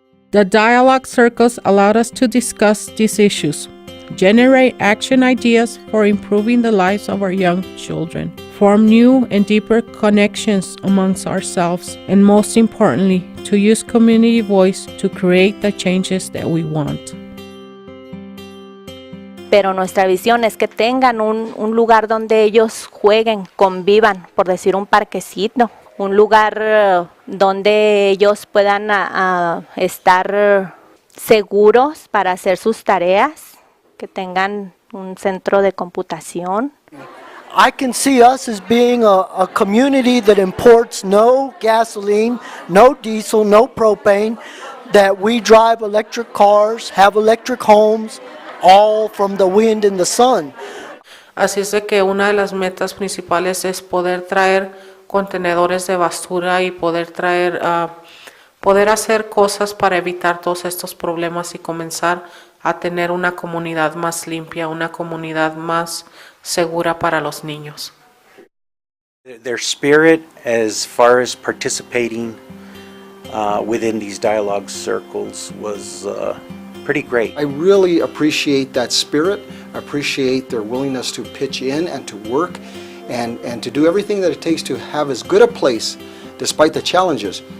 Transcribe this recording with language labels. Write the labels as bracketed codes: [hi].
[en] The dialogue circles allowed us to discuss these issues, generate action ideas for improving the lives of our young children, form new and deeper connections amongst ourselves, and most importantly, to use community voice to create the changes that we want. [es] Pero nuestra visión es que tengan un lugar donde ellos jueguen, convivan, por decir un parquecito, un lugar donde ellos puedan estar seguros para hacer sus tareas, que tengan un centro de computación. [en] I can see us as being a community that imports no gasoline, no diesel, no propane, that we drive electric cars, have electric homes, all from the wind and the sun. [es] Así es de que una de las metas principales es poder traer contenedores de basura y poder traer, poder hacer cosas para evitar todos estos problemas y comenzar a tener una comunidad más limpia, una comunidad más segura para los niños. [en] Their spirit as far as participating within these dialogue circles was pretty great. I really appreciate that spirit. I appreciate their willingness to pitch in and to work and to do everything that it takes to have as good a place despite the challenges.